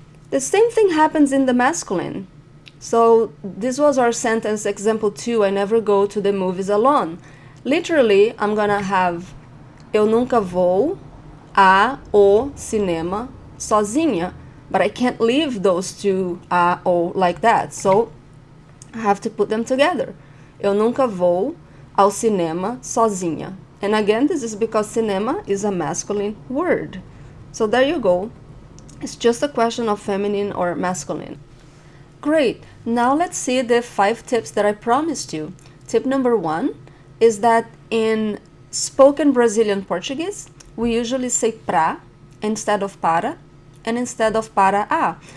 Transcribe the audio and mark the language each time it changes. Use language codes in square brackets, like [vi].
[en] The same thing happens in the masculine. So this was our sentence example 2, I never go to the movies alone. Literally, I'm gonna have [pt] eu nunca vou ao cinema sozinha, [en] but I can't leave those two a, o like that. So I have to put them together. [pt] Eu nunca vou ao cinema sozinha. [en] And again, this is because cinema is a masculine word. So there you go. It's just a question of feminine or masculine. Great. Now let's see the 5 tips that I promised you. Tip number 1 is that in spoken Brazilian Portuguese, we usually say pra instead of para and instead of para a.